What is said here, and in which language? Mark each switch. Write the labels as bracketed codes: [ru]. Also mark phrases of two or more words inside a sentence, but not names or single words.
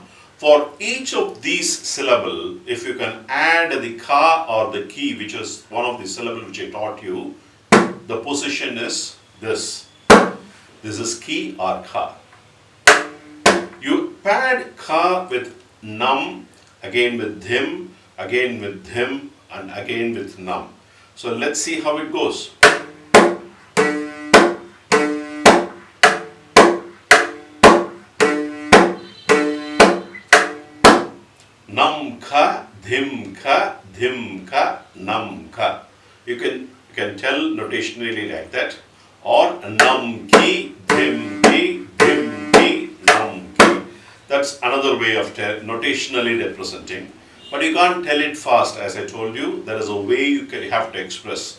[en] For each of these syllables, if you can add the ka or the ki, which is one of the syllables which I taught you, the position is this. This is ki or ka. You pad ka with nam, again with dhim, again with dhim, and again with nam. So let's see how it goes. Nam ka, dhim ka, dhim ka, nam ka. You can tell notationally like that. Or nam ki, dhim ki, dhim ki, nam ki. That's another way of notationally representing. But you can't tell it fast, as I told you. There is a way you have to express.